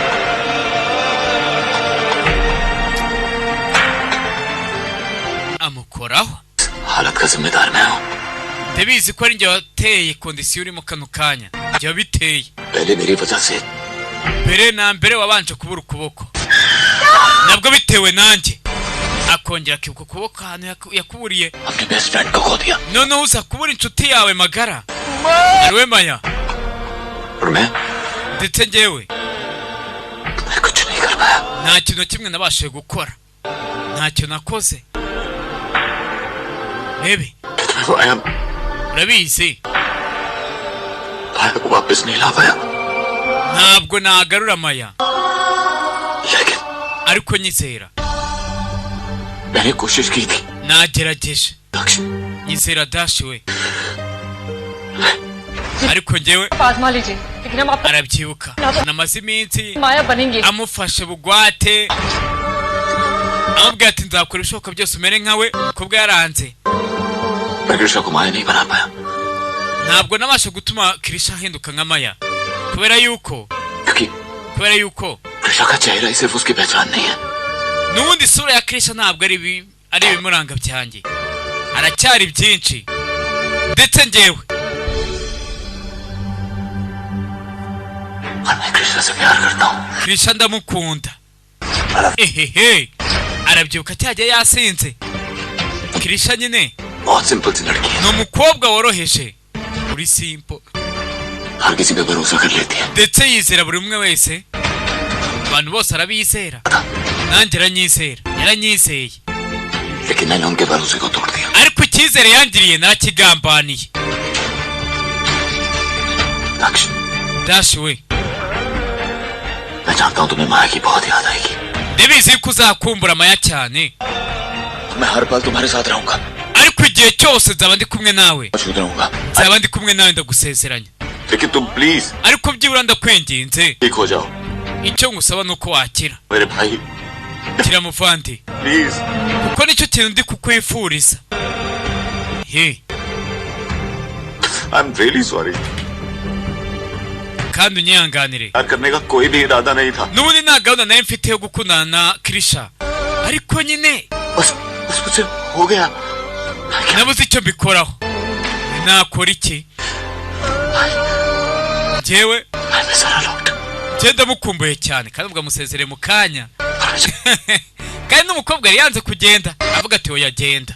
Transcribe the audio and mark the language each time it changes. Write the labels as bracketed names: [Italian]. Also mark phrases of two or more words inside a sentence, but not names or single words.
[Kinyarwanda] amoko koraho [Hindi] हालत का जिम्मेदार मैं हूँ [Kinyarwanda] ndabizi ko ari njye wateye kondisiyo uri mu kano kanya njye wabiteye [Hindi] पहले मेरी वजह से [Kinyarwanda] mbere na mbere wabanje kubura ukuboko nabwo bitewe nanjye akongera akibuka ukuboko ahantu yakuburiye [Hindi] अपने [English] best friend [Hindi] को खो दिया [Kinyarwanda] noneho uza kubura inshuti yawe magara ariwe Maya [Hindi] और मैं [Kinyarwanda] ndetse njyewe [Hindi] कुछ नहीं कर पाया [Kinyarwanda] nta kintu kimwe nabashije gukora ntacyo nakoze bebe [Hindi] वो आया [Kinyarwanda] urabizi [Hindi] भाई को वापस नहीं ला पाया [Kinyarwanda] ntabwo nagarura Maya [Hindi] लेकिन [Kinyarwanda] ariko nyizera [Hindi] मैंने कोशिश की थी [Kinyarwanda] nagerageje [Hindi] लक्ष्य [Kinyarwanda] nyizera dashi we ariko njyewe [Hindi] आजमा लीजिए लेकिन हम आपका [Kinyarwanda] arabyibuka namaze iminsi [Hindi] माया बनेंगे [Kinyarwanda] amufashe bugwate amubwira ati nzakora ibishoboka byose umere nkawe kubwo yaranze [Hindi] मैं कृष्णा को माया नहीं बना पाया [Kinyarwanda] ntabwo nabasha gutuma Kirisha ahinduka nka Maya kubera yuko [Hindi] कृष्णा का चेहरा ही सिर्फ उसकी पहचान नहीं है [Kinyarwanda] n'ubundi isura ya Kirisha ntabwo ari ibimuranga byanjye aracyari byinshi ndetse njyewe [Hindi] मैं कृष्णा से प्यार करता हूँ [Kinyarwanda] Kirisha ndamukunda ehehe arabyibuka cyajya yasinze Kirisha nyine [Hindi] बहुत सिंपल सी लड़की है [Kinyarwanda] ni umukobwa woroheje uri simple [Hindi] हर किसी पे भरोसा कर लेती है [Kinyarwanda] ndetse yizera buri umwe wese abantu bose arabizera nanjye yaranyizeye [Hindi] लेकिन मैंने उनके भरोसे को तोड़ दिया [Kinyarwanda] ariko icyizere yangiriye narakigambaniye [Hindi] लक्ष्य [Kinyarwanda] dashi we [Hindi] मैं जानता हूँ तुम्हें माया की बहुत याद आएगी [Kinyarwanda] ndabizi ko uzakumbura Maya cyane [Hindi] मैं हर पल तुम्हारे साथ रहूंगा [Kinyarwanda] ariko igihe cyose nzaba ndi kumwe nawe [Hindi] मौजूद रहूंगा [Kinyarwanda] nzaba ndi kumwe nawe ndagusezeranya [Hindi] लेकिन तुम प्लीज [Kinyarwanda] ariko byibura ndakwinginze [Hindi] ठीक हो जाओ [Kinyarwanda] icyo ngusaba ni uko wakira [Hindi] मेरे भाई [Kinyarwanda] kira muvandi [Hindi] प्लीज [Kinyarwanda] kuko nicyo kintu ndi kukwifuriza he [English] I am really sorry [Kinyarwanda] kandi unyihanganire [Hindi] प्यार करने का कोई भी इरादा नहीं था [Kinyarwanda] n'ubundi nta gahunda nari mfite yo gukundana na Kirisha ariko nyine [Hindi] बस मुझसे हो गया [Kinyarwanda] nabuze icyo mbikoraho nakora iki njyewe [English] I miss her a lot [Kinyarwanda] njye ndamukumbuye cyane kandi ubwo amusezereye mu kanya kandi n'umukobwa yari yanze kugenda avuga ati oya genda